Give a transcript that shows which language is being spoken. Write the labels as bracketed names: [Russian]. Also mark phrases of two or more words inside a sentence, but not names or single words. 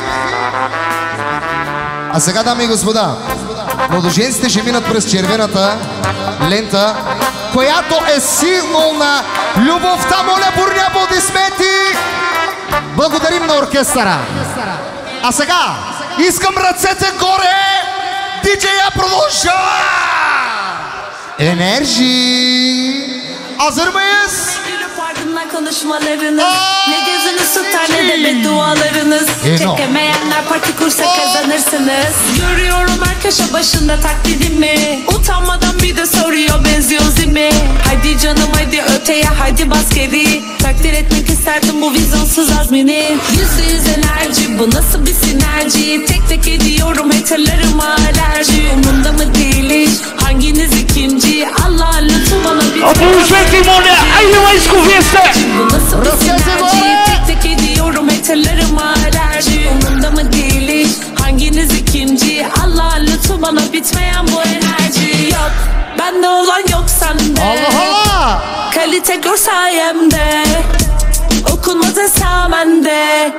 [Bulgarian] А сега, дами и господа, младоженците ще минат през червената лента, която е символ на любовта. Моля, бурни аплодисменти! Благодарим на оркестъра. А сега искам ръцете горе! Диджея продължава! [Turkish] Enerji! Hazır mıyız? Konuşmalarınız ne gözünüz tutar ne de beddualarınız. Çekemeyenler parti kursa kazanırsınız. Görüyorum her köşe başında taklidimi. Utanmadan bir de soruyor benziyoruz değil mi? Haydi canım haydi öteye haydi bas geri. Takdir etmek isterdim bu vizyonsuz azmini. %100 enerji bu nasıl bir sinerji? Tek tek ediyorum haterlarıma alerji. Umurumda mı değil hiç hanginiz ikinci? Allah lütfu bana bir [Bulgarian] Aplodismenti, moля, айде майско, вие сте! [Turkish] Bu nasıl bir sinerji? Tek tek ediyorum haterlarıma alerji. Umurumda mı değil hiç hanginiz ikinci? Allah lütfu bana bitmeyen bu enerji. Yok bende olan yok sende. Allah! Kalite gör sayemde. Okunmaz esamende.